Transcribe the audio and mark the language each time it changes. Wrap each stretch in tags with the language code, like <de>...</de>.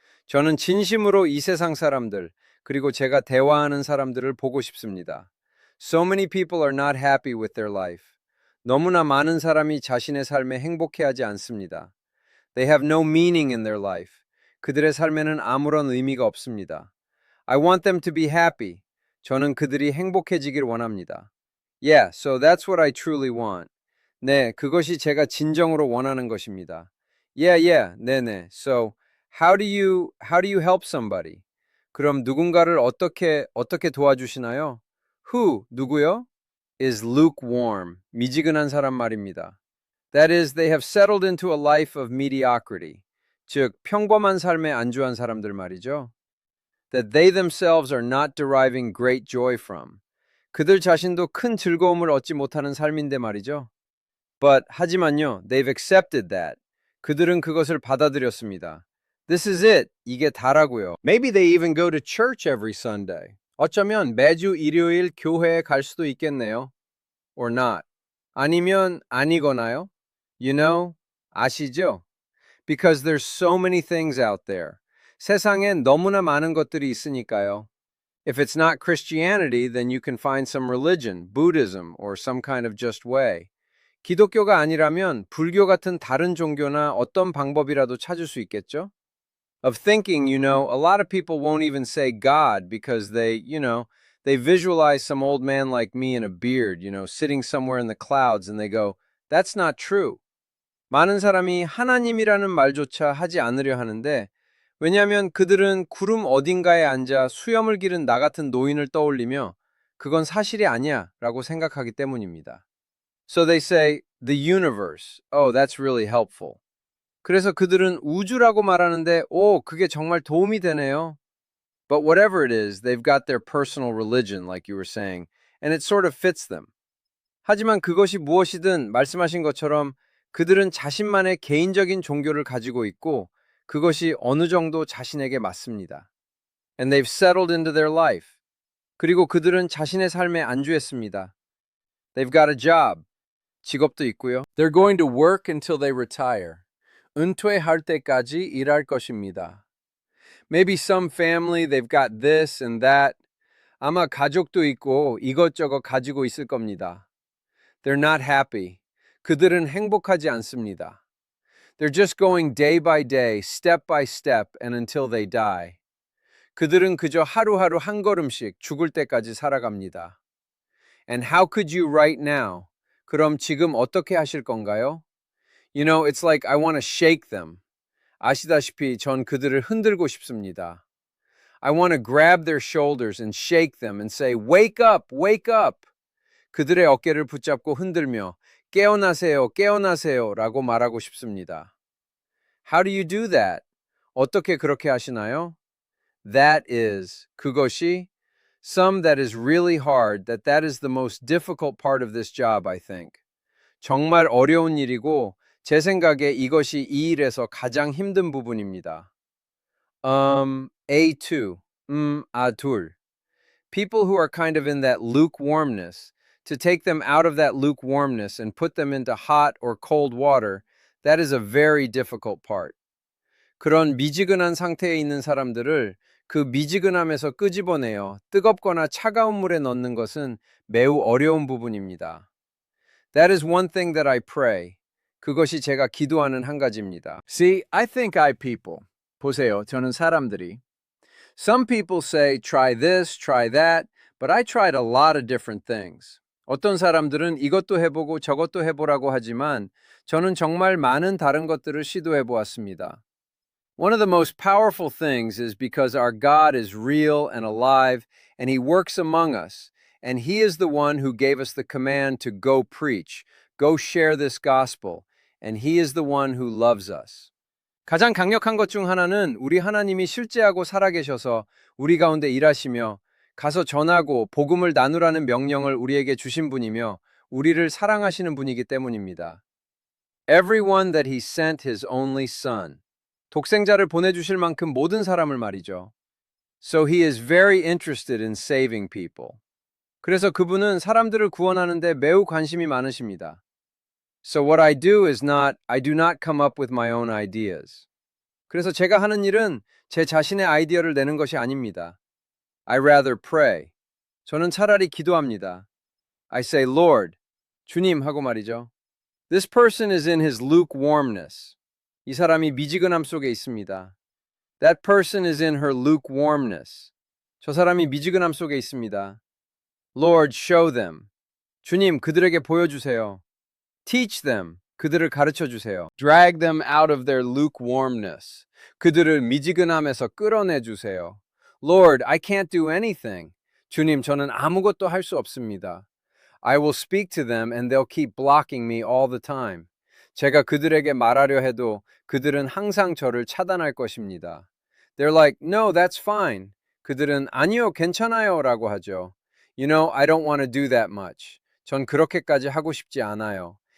<ko>저는 진심으로 이 세상 사람들, 그리고 제가 대화하는 사람들을 보고 싶습니다.</ko> <en>So many people are not happy with their life.</en> <ko>너무나 많은 사람이 자신의 삶에 행복해하지 않습니다.</ko> <en>They have no meaning in their life.</en> <ko>그들의 삶에는 아무런 의미가 없습니다.</ko> <en>I want them to be happy.</en> <ko>저는 그들이 행복해지길 원합니다.</ko> <en>Yeah, so that's what I truly want.</en> <ko>네, 그것이 제가 진정으로 원하는 것입니다. Yeah, 네네. So,</ko> <en>How do you help somebody?</en> <ko>그럼 누군가를 어떻게 도와주시나요? Who, 누구요?</ko> <en>Is lukewarm,</en> <ko>미지근한 사람 말입니다.</ko> <en>That is, they have settled into a life of mediocrity.</en> <ko>즉, 평범한 삶에 안주한 사람들 말이죠.</ko> <en>That they themselves are not deriving great joy from.</en> <ko>그들 자신도 큰 즐거움을 얻지 못하는 삶인데 말이죠.</ko> <en>But</en> <ko>하지만요,</ko> <en>they've accepted that.</en> <ko>그들은 그것을 받아들였습니다.</ko> <en>This is it.</en> <ko>이게 다라고요.</ko> <en>Maybe they even go to church every Sunday.</en> <ko>어쩌면 매주 일요일 교회에 갈 수도 있겠네요.</ko> <en>Or not.</en> <ko>아니면 아니거나요?</ko> <en>You know,</en> <ko>아시죠?</ko> <en>Because there's so many things out there.</en> <ko>세상엔 너무나 많은 것들이 있으니까요.</ko> <en>If it's not Christianity, then you can find some religion, Buddhism, or some kind of just way.</en> <ko>기독교가 아니라면 불교 같은 다른 종교나 어떤 방법이라도 찾을 수 있겠죠?</ko> <en>Of thinking, a lot of people won't even say God because they visualize some old man like me in a beard, sitting somewhere in the clouds, and they go, that's not true.</en> <ko>많은 사람이 하나님이라는 말조차 하지 않으려 하는데, 왜냐하면 그들은 구름 어딘가에 앉아 수염을 기른 나 같은 노인을 떠올리며 그건 사실이 아니야 라고 생각하기 때문입니다.</ko> <en>So they say, the universe. Oh, that's really helpful.</en> <ko>그래서 그들은 우주라고 말하는데, 그게 정말 도움이 되네요.</ko> <en>But whatever it is, they've got their personal religion, like you were saying, and it sort of fits them.</en> <ko>하지만 그것이 무엇이든 말씀하신 것처럼 그들은 자신만의 개인적인 종교를 가지고 있고 그것이 어느 정도 자신에게 맞습니다.</ko> <en>And they've settled into their life.</en> <ko>그리고 그들은 자신의 삶에 안주했습니다.</ko> <en>They've got a job.</en> <ko>직업도 있고요.</ko> <en>They're going to work until they retire.</en> <ko>은퇴할 때까지 일할 것입니다.</ko> <en>Maybe some family, they've got this and that.</en> <ko>아마 가족도 있고 이것저것 가지고 있을 겁니다.</ko> <en>They're not happy.</en> <ko>그들은 행복하지 않습니다.</ko> <en>They're just going day by day, step by step, and until they die.</en> <ko>그들은 그저 하루하루 한 걸음씩 죽을 때까지 살아갑니다.</ko> <en>And how could you right now?</en> <ko>그럼 지금 어떻게 하실 건가요?</ko> <en>It's like I want to shake them.</en> <ko>아시다시피 전 그들을 흔들고 싶습니다.</ko> <en>I want to grab their shoulders and shake them and say, wake up, wake up.</en> <ko>그들의 어깨를 붙잡고 흔들며 깨어나세요, 깨어나세요 라고 말하고 싶습니다.</ko> <en>How do you do that?</en> <ko>어떻게 그렇게 하시나요?</ko> <en>That is, 그것이 some that is really hard, that is the most difficult part of this job, I think.</en> <ko>정말 어려운 일이고 제 생각에 이것이 이 일에서 가장 힘든 부분입니다. A2, 둘.</ko> <en>People who are kind of in that lukewarmness, to take them out of that lukewarmness and put them into hot or cold water, that is a very difficult part.</en> <ko>그런 미지근한 상태에 있는 사람들을 그 미지근함에서 끄집어내어 뜨겁거나 차가운 물에 넣는 것은 매우 어려운 부분입니다.</ko> <en>That is one thing that I pray.</en> <ko>그것이 제가 기도하는 한 가지입니다.</ko> <en>See, I think I people.</en> <ko>보세요, 저는 사람들이.</ko> <en>Some people say, try this, try that, but I tried a lot of different things.</en> <ko>어떤 사람들은 이것도 해보고 저것도 해보라고 하지만 저는 정말 많은 다른 것들을 시도해 보았습니다.</ko> <en>One of the most powerful things is because our God is real and alive, and He works among us, and He is the one who gave us the command to go preach, go share this gospel, and He is the one who loves us.</en> <ko>가장 강력한 것 중 하나는 우리 하나님이 실제하고 살아계셔서 우리 가운데 일하시며 가서 전하고 복음을 나누라는 명령을 우리에게 주신 분이며 우리를 사랑하시는 분이기 때문입니다.</ko> <en>Everyone that He sent His only Son.</en> <ko>독생자를 보내주실 만큼 모든 사람을 말이죠.</ko> <en>So He is very interested in saving people.</en> <ko>그래서 그분은 사람들을 구원하는데 매우 관심이 많으십니다.</ko> <en>So what I do not come up with my own ideas.</en> <ko>그래서 제가 하는 일은 제 자신의 아이디어를 내는 것이 아닙니다.</ko> <en>I rather pray.</en> <ko>저는 차라리 기도합니다.</ko> <en>I say, Lord,</en> <ko>주님 하고 말이죠.</ko> <en>This person is in his lukewarmness.</en> <ko>이 사람이 미지근함 속에 있습니다.</ko> <en>That person is in her lukewarmness.</en> <ko>저 사람이 미지근함 속에 있습니다.</ko> <en>Lord, show them.</en> <ko>주님, 그들에게 보여주세요.</ko> <en>Teach them.</en> <ko>그들을 가르쳐 주세요.</ko> <en>Drag them out of their lukewarmness.</en> <ko>그들을 미지근함에서 끌어내 주세요.</ko> <en>Lord, I can't do anything.</en> <ko>주님, 저는 아무것도 할 수 없습니다.</ko> <en>I will speak to them and they'll keep blocking me all the time.</en> <ko>제가 그들에게 말하려 해도 그들은 항상 저를 차단할 것입니다.</ko> <en>They're like, no, that's fine.</en> <ko>그들은 아니요, 괜찮아요 라고 하죠.</ko> <en>You know, I don't want to do that much.</en> <ko>전 그렇게까지 하고 싶지 않아요.</ko>